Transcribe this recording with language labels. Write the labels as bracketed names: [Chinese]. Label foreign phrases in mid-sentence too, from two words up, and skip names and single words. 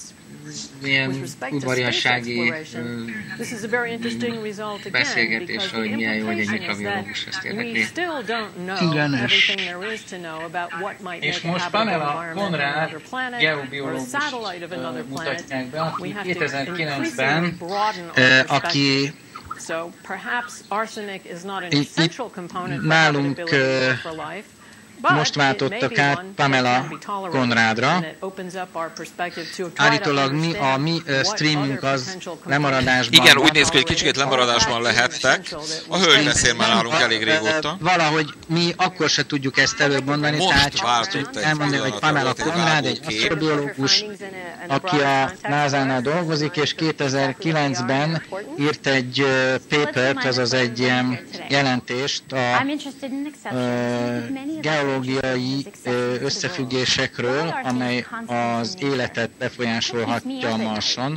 [English] With respect to space exploration, this is a very interesting result again, because the implication is that we still don't know everything there is to know about what might make a habitable environment on another planet or a satellite of another planet. We have to increasingly broaden our perspective. So perhaps arsenic is not an essential component of habitability for life. [Hungarian] Most váltottak át Pamela Konrádra. Állítólag a mi streamünk az lemaradásban. Igen, úgy néz ki, hogy kicsit lemaradásban lehettek. A hölgy beszél már nálunk elég régóta. Valahogy mi akkor se tudjuk ezt előbb mondani, tehát csak elmondani, hogy Pamela Konrád egy asztrobiológus, aki a NASA-nál dolgozik, és 2009-ben írt egy papert, azaz egy ilyen jelentést a geológiai összefüggésekről, amely az életet befolyásolhatja a Marson.